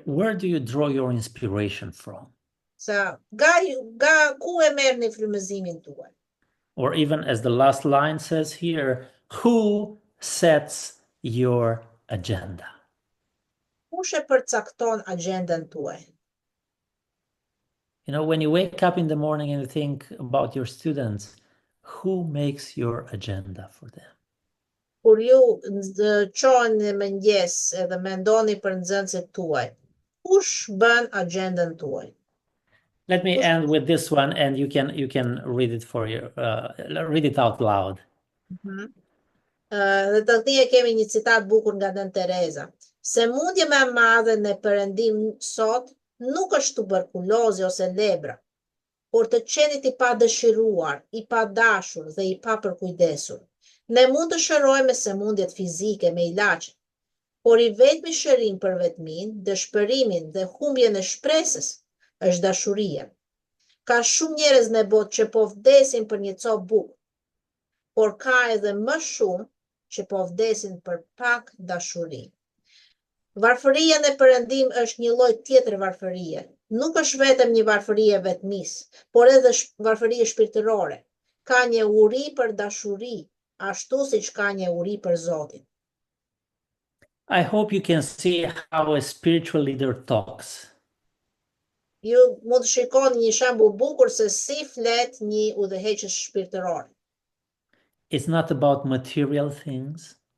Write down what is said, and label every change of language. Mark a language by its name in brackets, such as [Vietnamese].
[English] Where do you draw your inspiration from? [Albanian] Sa nga ku e merrni frymëzimin tuaj? [English] Or even as the last line says here, who sets your agenda? [Albanian] Kush e përcakton agjendën tuaj? [English] You know, when you wake up in the morning and you think about your students, who makes your agenda for them? [Albanian] Kur ju qoheni në mëngjes edhe mendoni për nxënësit tuaj, kush bën agjendën tuaj? [English] Let me end with this one, and you can read it for you. Read it out loud. [Albanian] Dhe të këti e kemi një citat bukur nga Nën Tereza. Sëmundja më e madhe në Perëndim sot nuk është tuberkulozi ose lebra, por të qenit i padëshiruar, i padashur dhe i papërkujdesur. Ne mund të shërojmë sëmundjet fizike me ilaçe, por i vetmi shërim për vetmin, dëshpërimin dhe humbjen e shpresës është dashuria. Ka shumë njerëz në botë që po vdesin për një copë bukë, por ka edhe më shumë që po vdesin për pak dashuri. Varfëria në Perëndim është një lloj tjetër varfërie. Nuk është vetëm një varfëri e vetmisë, por edhe varfëri shpirtërore. Ka një uri për dashuri, ashtu siç ka një uri për Zotin. [English] I hope you can see how a spiritual leader talks. [Albanian] Ju mund të shikoni një shembull bukur se si flet një udhëheqës shpirtëror. [English] It's not about material things,